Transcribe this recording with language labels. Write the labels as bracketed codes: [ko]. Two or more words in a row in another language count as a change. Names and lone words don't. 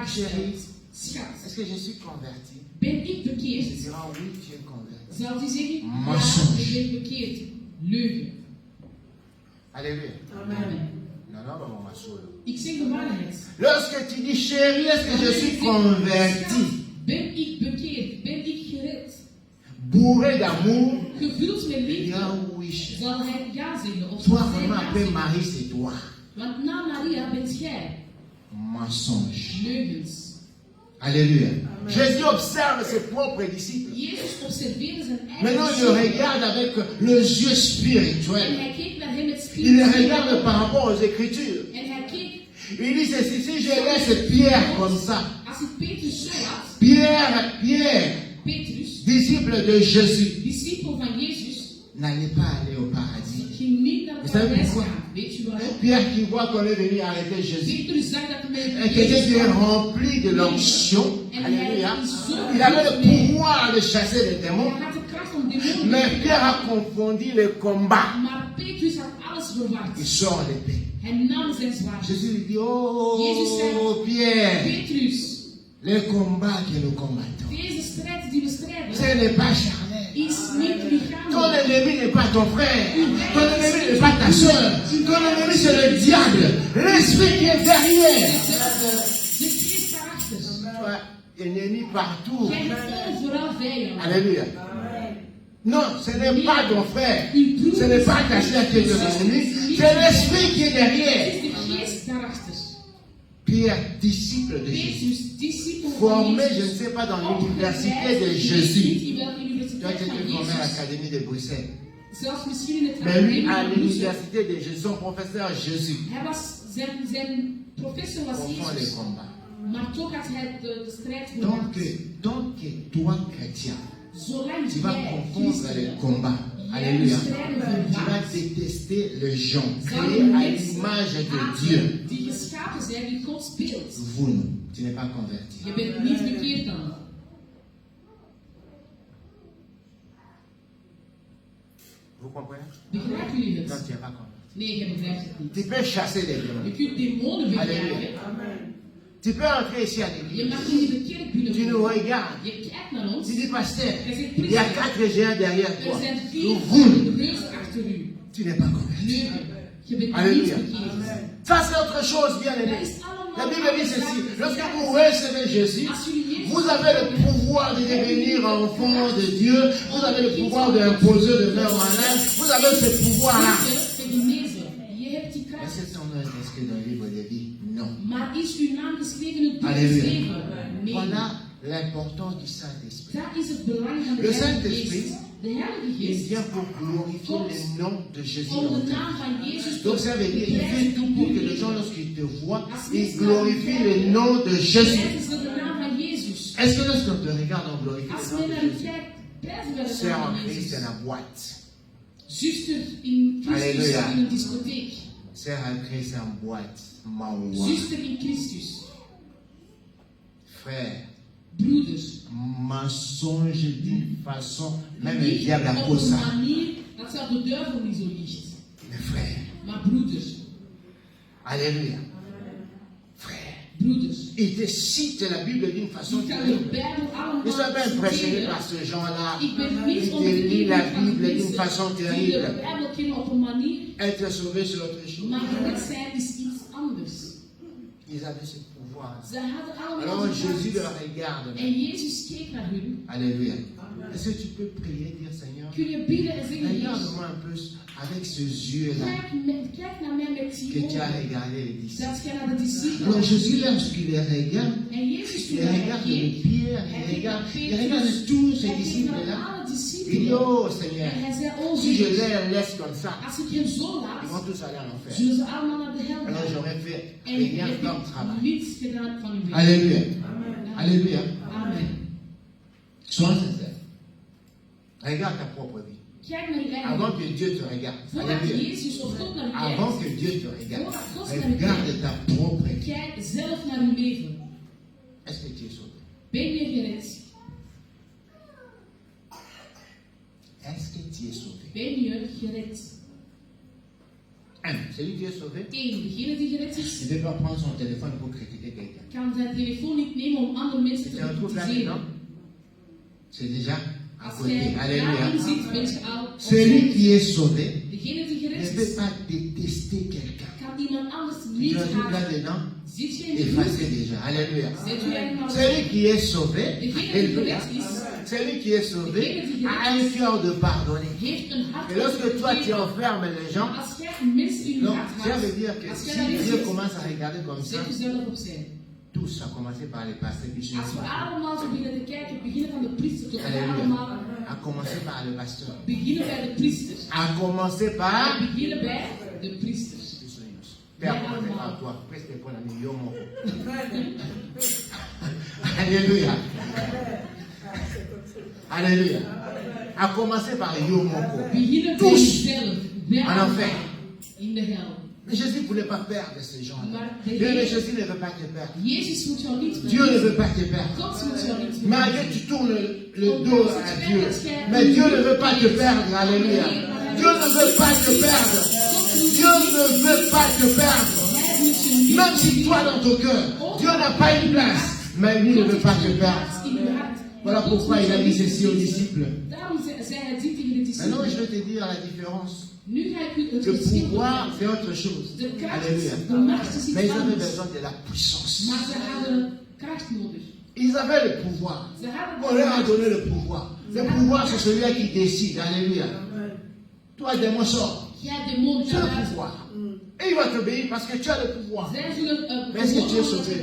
[fr] chérie, [nl] stelt, schat, [fr] est-ce que je suis converti? [nl] ben ik [fr] Tu [nl] bekeerd? [fr] diras oui, tu es converti. [nl] Zal hij zeggen, ja, [fr] Mensonge. [nl] ik ben bekeerd. Leugen. [fr] Alléluia. Amen. Non, maman, ma soeur. [nl] Ik zeg de waarheid. [fr] Lorsque tu dis chérie, est-ce que je suis converti? [nl] Ben ik bekeerd? Ben ik gered? [fr] Bourré d'amour, [nl] Gevuld met [fr] il [nl] liefde, [fr] dira oui. chérie. [nl] zal hij ja zeggen. Of [fr] Toi, [nl] zal zij [fr] vraiment, [nl] ja [fr] après [nl] zeggen. [fr] Marie, c'est toi. [nl] Want na Maria bent jij. [fr] Mensonge. [nl] Leugens. [fr] Alléluia. Jésus observe ses propres disciples. [nl] Jezus observeerde zijn eigen [fr] Maintenant, il le [nl] discipelen. [fr] regarde avec les yeux [nl] En [fr] spirituels. [nl] hij keek naar hem met [fr] Il le [nl] spirituele [fr] regarde [nl] ogen. [fr] par rapport aux Écritures. [nl] En hij keek, [fr] Il dit ceci, si je laisse Pierre comme ça, [nl] als ik Petrus zo had, [fr] Pierre, [nl] Petrus, [fr] disciple de Jésus, [nl] discipel van Jezus, [fr] n'allait pas aller au paradis. [nl] ging niet naar [fr] Vous [nl] het [fr] savez [nl] paradijs [fr] pourquoi? [nl] gaan. Weet je waarom? [fr] Pierre qui voit qu'on est venu arrêter Jésus, [nl] Petrus zag dat men [fr] et quelqu'un qui est [nl] Jezus kwam. [fr] rempli de l'onction, [nl] En [fr] alléluia, [nl] hij is zo [fr] il avait le [nl] gevuld met- [fr] pouvoir de chasser les démons, [nl] Hij had de kracht om demonen [fr] mais [nl] te [fr] Pierre a [nl] jagen. [fr] confondu les combats. [nl] Maar Petrus had alles verward. [fr] Il sort l'épée. [nl] Hij nam zijn zwaard. [fr] Jésus lui dit, [nl] Jésus zei, [fr] oh Pierre, [nl] Petrus, [fr] les combats que nous combattons, [nl] deze strijd die we strijden, [fr] ce n'est pas charnel. [nl] is niet [fr] Ton [nl] lichamelijk. [fr] ennemi n'est pas ton frère. Ton ennemi n'est pas ta soeur. Ton ennemi c'est le diable. L'esprit qui est derrière. [nl] De geest daarachter. [fr] Tu as ennemi partout. [nl] Jij hebt overal vijanden. [fr] Alléluia. Non, ce n'est pas ton frère. Ce n'est pas ta soeur qui est ton ennemi. C'est l'esprit qui est [nl] Het [fr] derrière. [nl] is de geest daarachter. [fr] Pierre, disciple de Jésus. [nl] Petrus, discipel van [fr] Formé, je ne [nl] Jezus. [fr] sais pas, dans l'université de [nl] Niet [fr] Jésus. [nl] in welke [fr] Tu as [nl] universiteit [fr] été [nl] van [fr] formé à [nl] Jezus. [fr] l'Académie de Bruxelles. [nl] Zelfs misschien in het [fr] Mais lui, [nl] academie [fr] à [nl] van Brussel. [fr] l'université de Jésus, son professeur Jésus, [nl] Hij was, zijn professor was [fr] confond les [nl] Jezus. [fr] combats. [nl] Maar toch had hij de strijd gewonnen. [fr] Donc toi, chrétien, [nl] Zolang [fr] tu vas [nl] jij [fr] confondre les [nl] christen [fr] combats. [nl] jij de [fr] Alléluia. [nl] strijden [fr] Tu vas [nl] verwacht, [fr] détester les gens [nl] zal [fr] créés [nl] je [fr] à [nl] mensen [fr] l'image de Dieu. [nl] haten die geschapen zijn, die God speelt. [fr] Vous, non, tu n'es pas converti. [nl] Je bent niet bekeerd dan. [fr] Vous comprenez? [nl] Begrijpen jullie [fr] Non, [nl] het? [fr] tu n'es pas converti. [nl] Nee, je begrijpt het niet. [fr] Tu peux chasser les [nl] Je [fr] démons. [nl] kunt demonen [fr] Alléluia. [nl] wegjagen. [fr] Tu peux entrer ici à [nl] Je [fr] l'église. [nl] mag niet in de kerk [fr] Tu nous [nl] binnenkomen. [fr] regardes. [nl] Je kijkt naar ons. [fr] Tu dis, pasteur, [nl] Hij zegt, [fr] il y a [nl] priester, [fr] 4 géants derrière [nl] er [fr] toi. [nl] zijn [fr] Nous, [nl] 4 [fr] vous, [nl] reuzen achter u. [fr] tu n'es pas converti. [nl] Leugen. Je bent niet [fr] Alléluia. [nl] bekeerd. [fr] Ça, c'est autre chose, bien [nl] Dat [fr] aimé. [nl] is allemaal [fr] La Bible dit [nl] anders [fr] ceci. [nl] dan- [fr] Lorsque vous recevez Jésus, [nl] Als jullie Jezus [fr] vous avez le pouvoir de devenir enfant de Dieu. Vous avez le pouvoir d'imposer de faire malade. Vous avez ce pouvoir-là. [nl] te genezen. Je hebt die [fr] Mais [nl] kracht. [fr] c'est ton nom est inscrit dans le livre de vie? Non. [nl] Maar is uw naam geschreven in het boek [fr] Alléluia. [nl] des leven? Nee. [fr] Voilà l'importance du Saint-Esprit. [nl] Dat is het belang van de [fr] Le [nl] Heilige [fr] Saint-Esprit, [nl] Geest. De Heilige [fr] il [nl] Geest [fr] vient pour glorifier le nom de Jésus [nl] om [fr] en [nl] de [fr] ta [nl] naam [fr] vie. [nl] van Jezus te [fr] Donc ça veut dire qu'il fait tout pour que les gens, [nl] prijzen. [fr] lorsqu'ils te voient, ils glorifient le nom de Jésus. [nl] Prijzen ze de naam van Jezus. [fr] Est-ce que lorsqu'on te regarde, on glorifie [nl] Als [fr] le nom [nl] men [fr] de [nl] naar u [fr] Jésus? [nl] kijkt, prijzen we de [fr] Sœur [nl] naam [fr] en [nl] van [fr] Christ, c'est [nl] Jezus. [fr] la boîte. [nl] Zuster in Christus [fr] Alléluia. [nl] in een discotheek. [fr] Sœur en Christ, c'est en boîte. Maoua. [nl] Zuster in Christus. [fr] Frère, [nl] Broeders. [fr] mensonge d'une façon, même le [nl] Niet [fr] diable a [nl] op [fr] pour [nl] een [fr] ça. [nl] manier dat zelfs de duivel niet zo liegt. [fr] Mais frère, [nl] Maar broeders. [fr] alléluia. Frère, [nl] broeders. [fr] Ils te citent la Bible d'une façon [nl] Die kan de [fr] terrible. [nl] Bijbel [fr] Ne [nl] allemaal [fr] sois pas impressionné [nl] citeren. [fr] par ce genre-là. [nl] Ik ben [fr] Ils [nl] niet [fr] te [nl] onder de [fr] lisent la [nl] invloed van [fr] Bible d'une [nl] mensen [fr] façon [nl] die de [fr] terrible. [nl] Bijbel kennen op een manier, [fr] Être sauvé, c'est autre chose. [nl] maar gered zijn is iets anders. [fr] Ils avaient ce pouvoir. [nl] Ze hadden allemaal [fr] Alors [nl] de [fr] Jésus [nl] macht. [fr] leur regarde. [nl] En Jezus keek naar hun. [fr] Alléluia. Est-ce que tu peux prier, dire Seigneur, [nl] Kun je bidden en zeggen, Heer, [fr] regarde-moi un peu avec ces yeux-là [nl] kijk naar mij met die [fr] que tu as [nl] ogen. [fr] regardé les disciples. [nl] Dat jij naar de discipelen [fr] Alors [nl] hebt [fr] Jésus, [nl] gezien. [fr] lorsqu'il les regarde, [nl] En Jezus [fr] il [nl] toen hij [fr] regarde les [nl] keek, [fr] Pierre, [nl] hij [fr] il [nl] keek naar [fr] regarde [nl] Petrus, [fr] tous ces [nl] hij keek naar [fr] disciples-là. [nl] alle [fr] Il dit, [nl] discipelen. [fr] oh [nl] En [fr] Seigneur, [nl] hij zei, oh [fr] si je [nl] Jezus, [fr] les laisse comme ça, [nl] als ik hen zo [fr] ils [nl] laat, [fr] vont tous aller en enfer. [nl] zullen ze allemaal naar de hel [fr] Alors [nl] gaan. [fr] j'aurais fait [nl] En [fr] rien [nl] heb [fr] comme travail. [nl] je niets gedaan van uw werk. [fr] Alléluia. Alléluia. Amen. Sois sincère. Regarde ta propre vie. [nl] Kijk naar uw eigen [fr] Avant [nl] leven. [fr] que Dieu te regarde. [nl] Voordat [fr] Alléluia. [nl] Jezus of God naar u [fr] Avant [nl] kijkt, [fr] que Dieu te regarde. [nl] voordat God naar u [fr] Regarde [nl] kijkt, [fr] ta propre vie. [nl] kijk zelf naar uw leven. [fr] Est-ce que tu es sauvé? [nl] Ben je gered? [fr] Est-ce que tu es sauvé? [nl] Ben je gered? [fr] Celui qui est sauvé, 1. [nl] Degene die gered [fr] il [nl] is, [fr] ne peut pas prendre son téléphone pour critiquer quelqu'un. [nl] kan zijn telefoon niet nemen om andere mensen [fr] Tu [nl] te [fr] te retrouves là dedans? [nl] bekritiseren. [fr] C'est déjà à [nl] Als [fr] côté. [nl] jij daarin [fr] Alléluia. [nl] zit, ben je al [fr] Celui [nl] opzij. [fr] qui est sauvé [nl] Degene die [fr] ne [nl] gered [fr] peut [nl] is, [fr] pas détester quelqu'un. [nl] kan iemand anders [fr] Tu [nl] niet [fr] te retrouves là [nl] haten. [fr] dedans, [nl] Zit je in de [fr] effacé [nl] groep? [fr] déjà. Alléluia. [nl] Zit je helemaal [fr] Celui qui est sauvé, [nl] Degene die [fr] Alléluia. [nl] gered is, [fr] Celui qui est sauvé a un cœur de pardonner. [nl] heeft een hart [fr] Et [nl] om [fr] lorsque [nl] te [fr] toi tu [nl] vergeven. [fr] enfermes les gens, [nl] Als jij mensen in je [fr] donc [nl] hart [fr] ça [nl] haat, [fr] veut dire que [nl] als jij [fr] si [nl] daarin [fr] Dieu [nl] zit, [fr] commence à regarder comme ça, [nl] zet jezelf opzij. [fr] tous, à commencer par les pasteurs qui sont [nl] Als we [fr] ici, [nl] allemaal zo beginnen te kijken, beginnen van de priester tot wij [fr] Alléluia. [nl] allemaal [fr] À commencer par le pasteur. [nl] beginnen bij de priester. [fr] À commencer par. [nl] We beginnen bij de priesters. [fr] Père, commencer par toi. Presque pour la million. Alléluia. Alléluia. À commencer par Yomoko. [nl] Beginnen bij [fr] Tous [nl] jezelf. Wij [fr] en enfer. [nl] allemaal in de hel. [fr] Mais Jésus ne voulait pas perdre ces gens-là. [nl] Maar [fr] Bien, mais Jésus ne veut pas te perdre. [nl] Jezus moet jou niet [fr] Dieu ne veut [nl] verliezen. [fr] pas te perdre. [nl] God moet jou niet [fr] Malgré que [nl] verliezen. [fr] tu tournes le dos à Dieu, mais Dieu ne veut pas te perdre. Alléluia. Dieu ne veut pas te perdre. Dieu ne veut pas te perdre. [nl] Hij moet je niet [fr] Même si toi dans ton cœur, Dieu n'a pas une place, mais lui ne veut pas te perdre. [nl] in je hart. [fr] Voilà pourquoi il a dit ceci aux disciples. [nl] Daarom zei hij dit tegen de [fr] Maintenant, je [nl] discipelen. [fr] vais te dire la différence. [nl] Nu ga ik u het [fr] Le [nl] verschil [fr] pouvoir, [nl] vertellen. [fr] c'est autre chose. [nl] De kracht, [fr] Alléluia. [nl] de macht is [fr] Mais [nl] iets [fr] ils avaient [nl] anders. [fr] besoin de la puissance. [nl] Maar ze hadden kracht nodig. [fr] Ils avaient le pouvoir. [nl] Ze hadden [fr] On leur a donné le pouvoir. Le pouvoir, c'est celui qui décide. Alléluia. Toi, démon, sors. [nl] Jij demon [fr] Tu as [nl] gaat [fr] le [nl] uit. [fr] pouvoir. Et il va t'obéir parce que tu as le pouvoir. [nl] Zij zullen [fr] Mais est-ce que tu es [nl] omdat [fr] sauvé?